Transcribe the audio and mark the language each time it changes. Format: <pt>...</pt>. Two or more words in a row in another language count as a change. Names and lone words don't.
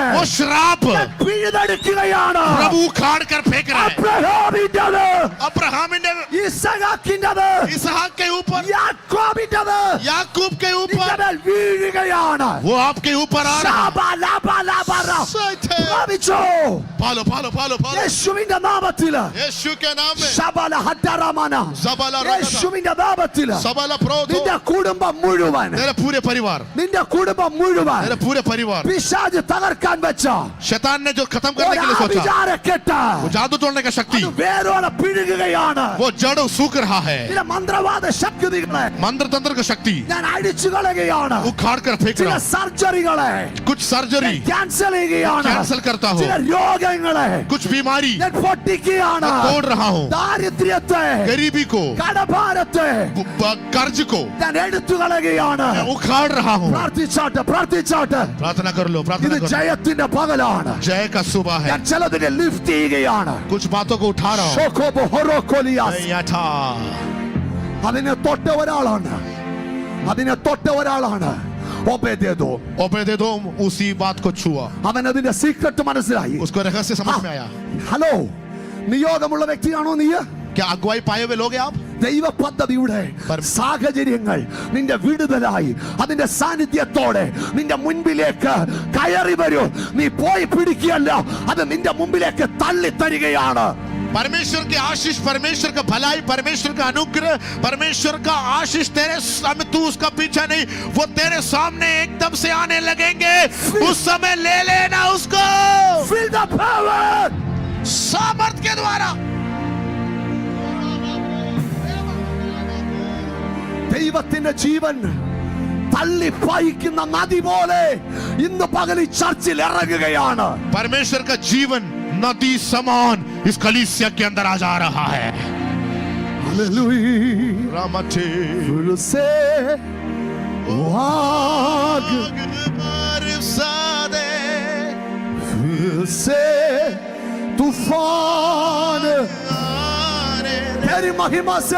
<hi>वो श्राप</hi> <ml>പിഴുതെടുക്കുകയാണ്.</ml> <hi>प्रभु उखाड़ कर फेंक रहा है.</hi> <ml>അബ്രഹാമിന്റേത്,</ml> <hi>अब्राहम ने</hi> <ml>ഇസഹാക്കിന്റേത്,</ml> <hi>इसहाक के ऊपर</hi> <ml>യാക്കോബിന്റേത്</ml> <hi>याकूब के</hi> <ml>നിന്റെ</ml> <hi>ऊपर</hi> <ml>മേൽ വീഴുകയാണ്.</ml> <hi>वो आपके ऊपर आ रहा है. ശാബാലാബാലാബാറ. പ്രാപിച്ചോ. पालो पालो पालो पालो</hi> <ml>യേശുവിന്റെ നാമത്തില്</ml> <hi>यीशु के नाम में ശബല ഹദ്ദറമന. जबाला रगदा</hi> <ml>യേശുവിന്റെ നാമത്തില് सबला प्रोधो നിന്റെ കുടുംബം മുഴുവൻ,</ml> <hi>तेरे पूरे परिवार</hi> <ml>നിന്റെ കുടുംബം മുഴുവൻ</ml> <hi>तेरे पूरे परिवार</hi> <ml>പിശാച് തകർക്കാൻ വെച്ച</ml> <hi>शैतान ने जो खत्म करने के लिए सोचा</hi> <ml>വിചാരക്കെട്ട്</ml> <hi>वो जादू तोड़ने का शक्ति</hi> <ml>അത് വേരോടെ പിഴുകുകയാണ്.</ml> <hi>वो जड़ सूख रहा है.</hi> <ml>ചില മന്ത്രവാദ ശക്തികളെ</ml> <hi>मंत्र तंत्र का शक्ति</hi> <ml>ഞാൻ അടിച്ചു കളയുകയാണ്.</ml> <hi>उखाड़ कर फेंक</hi> <ml>ചില</ml> <hi>रहा हूं.</hi> <ml>സർജറികളെ</ml> <hi>कुछ सर्जरी</hi> <ml>ക്യാൻസൽ ചെയ്യുകയാണ്.</ml> <hi>कैंसिल करता हूं.</hi> <ml>ചില രോഗങ്ങളെ</ml> <hi>कुछ बीमारी</hi> <ml>ഞാൻ പൊട്ടിക്കുകയാണ്.</ml> <hi>तोड़ रहा हूं.</hi> <ml>ദാരിദ്ര്യത്തെ,</ml> <hi>गरीबी को</hi> <ml>കടഭാരത്തെ</ml> <hi>कर्ज को</hi> <ml>ഞാൻ എടുത്തു കളയുകയാണ്.</ml> <hi>मैं उखाड़ रहा हूं.</hi> <ml>പ്രാർത്ഥിച്ചാട്ട് പ്രാർത്ഥിച്ചാട്ട്.</ml> <hi>प्रार्थना कर लो</hi> <ml>ഇത്</ml> <hi>प्रार्थना करो.</hi> <ml>ജയത്തിന്റെ പകലാണ്.</ml> <hi>जय का सुबह है.</hi> <ml>ഞാൻ ചിലതിനെ ലിഫ്റ്റ് ചെയ്യുകയാണ്.</ml> <hi>कुछ बातों को उठा रहा हूं. ഷോക്കോബോ ഹൊറോക്കോലിയാസ്. मैं था</hi> <ml>അതിനെ തൊട്ട ഒരാളാണ്. അതിനെ തൊട്ട ഒരാളാണ് ഓബേദേദോ.</ml> <hi>ओबेदेदोम उसी बात को छुआ.</hi> <ml>അവൻ അതിന്റെ സീക്രട്ട് മനസ്സിലായി.</ml> <hi>उसको रहस्य समझ में आया.</hi> <ml>ഹലോ, നിയോഗമുള്ള വ്യക്തിയാണോ നീ? क्या अगुवाई पाए हुए लोग हैं आप? ദൈവ പദ്ധതിയുടെ സാഹചര്യങ്ങൾ നിന്റെ വിടുതലായി അതിന്റെ സാന്നിധ്യത്തോടെ നിന്റെ മുൻപിലേക്ക് കയറി വരൂ. നീ പോയി പിടിക്കുകയല്ല, അത് നിന്റെ മുമ്പിലേക്ക് തള്ളി തരികയാണ്.</ml> <hi>परमेश्वर की आशीष, परमेश्वर का भलाई, परमेश्वर का अनुग्रह, परमेश्वर का आशीष तेरे सामने, तू उसका पीछा नहीं, वो तेरे सामने एकदम से आने लगेंगे. उस समय ले लेना उसको</hi> <en>Feel the power.</en> <hi>सामर्थ के द्वारा.</hi> <ml>ദൈവത്തിന്റെ ജീവൻ തള്ളി പായിക്കുന്ന നദി പോലെ ഇന്ന് പകൽ ഈ ചർച്ചിൽ ഇറങ്ങുകയാണ്.</ml> <hi>परमेश्वर का जीवन नदी समान इस कलीसिया के अंदर आ जा रहा है.</hi> <en>Hallelujah. रामचे</en> <hi>फिर से आग, बरसा दे, फिर से तूफान तेरी महिमा से,</hi>